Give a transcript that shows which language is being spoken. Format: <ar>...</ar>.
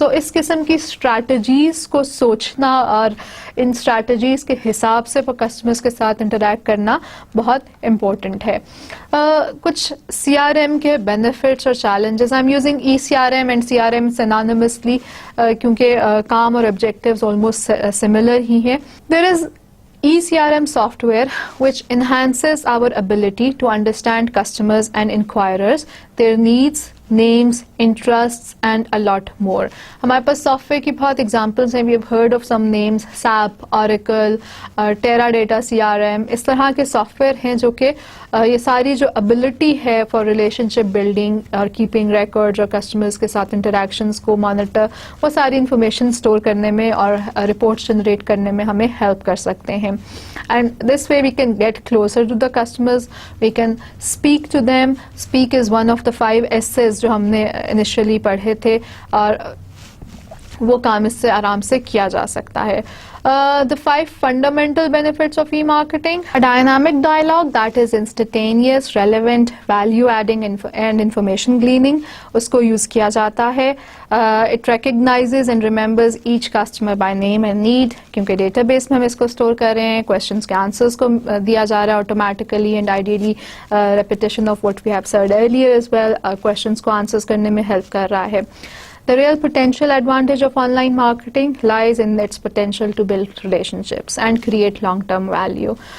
<ur>سو اس قسم کی اسٹریٹجیز کو سوچنا اور ان اسٹریٹجیز کے حساب سے کسٹمرز کے ساتھ انٹریکٹ کرنا بہت امپورٹنٹ ہے. کچھ CRM کے بینیفٹس اور challenges,</ur> <en>I am using ECRM and CRM synonymously</en> <ur>کیونکہ کام اور آبجیکٹیوز آلموسٹ سملر ہی ہیں.</ur> <en>There is ECRM software which enhances our ability to understand customers and inquirers, their needs, names, interests and a lot more.</en> <ur>ہمارے پاس soft where کی بہت examples ہیں.</ur> <en>We have heard of some names, SAP, Oracle, Teradata CRM.</en> <ur>اس طرح کے soft where ہیں جو کہ یہ ساری جو ابلٹی ہے فار ریلیشن شپ بلڈنگ اور کیپنگ ریکارڈ اور کسٹمرز کے ساتھ انٹریکشنز کو مانیٹر، وہ ساری انفارمیشن اسٹور کرنے میں اور رپورٹس جنریٹ کرنے میں ہمیں ہیلپ کر سکتے ہیں.</ur> <en>And this way we can get closer to the customers, we can speak to them. Speak is one of the 5 S's</en> <ur>جو ہم نے انیشلی پڑھے تھے، اور وہ کام اس سے آرام سے کیا جا سکتا ہے.</ur> <en>The 5 fundamental benefits of e-marketing: a dynamic dialogue that is instantaneous, relevant, value-adding and information gleaning.</en> <ur>اس کو یوز کیا جاتا ہے.</ur> <en>It recognizes and remembers each customer by name and need.</en> <ur>کیونکہ ڈیٹا بیس میں ہم اس کو اسٹور کر رہے ہیں، questions کے answers کو دیا جا رہا ہے</ur> <en>automatically and ideally repetition of what we have said earlier as well.</en> <ur>questions کو answers کرنے میں ہیلپ کر رہا ہے.</ur> <en>The real potential advantage of online marketing lies in its potential to build relationships and create long-term value.</en>